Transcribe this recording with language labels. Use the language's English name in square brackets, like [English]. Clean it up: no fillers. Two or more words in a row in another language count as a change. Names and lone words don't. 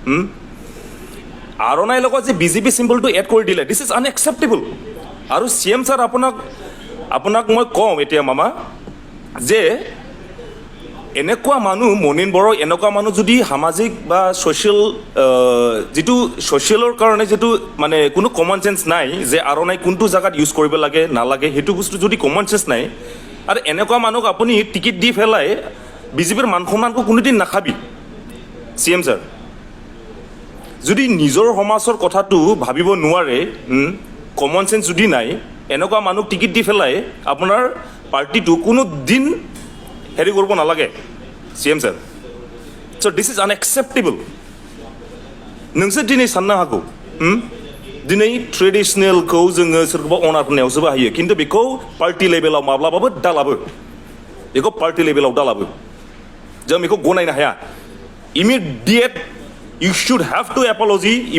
[Assamese] আৰ'নাইৰ লগত যে BJP চিম্বলটো এড কৰি দিলে [English] this is unacceptable [Assamese] আৰু CM ছাৰ আপোনাক মই কওঁ এতিয়া মামা যে এনেকুৱা মানুহ মনিন বড়ো এনেকুৱা মানুহ যদি সামাজিক বা ছ'চিয়েল যিটো ছ'চিয়েলৰ কাৰণে যিটো মানে কোনো [English] common sense [Assamese] নাই যে আৰ'নাই কোনটো জেগাত ইউজ কৰিব লাগে নালাগে সেইটো বস্তু যদি [English] common sense [Assamese] নাই আৰু এনেকুৱা মানুহক আপুনি টিকেট দি পেলাই BJPৰ মান সন্মানকো কোনোদিন নাখাবি CM ছাৰ যদি নিজৰ সমাজৰ কথাটো ভাবিব নোৱাৰে [English] common sense [Assamese] যদি নাই এনেকুৱা মানুহক টিকেট দি পেলাই আপোনাৰ পাৰ্টিটো কোনো দিন হেৰি কৰিব নালাগে CM ছাৰ [English] so this is unacceptable [Bodo] नोंसोर दिनै साननो हागौ दिनै ट्रेडिसनेलखौ जोङो सोरखौबा अनार होनायावसो बाहायो खिन्थु बेखौ [English] party levelाव [Bodo] माब्लाबाबो दालाबो बेखौ [English] party levelाव [Bodo] दालाबो जों बेखौ गनायनो हाया [English] immediate you should have to apology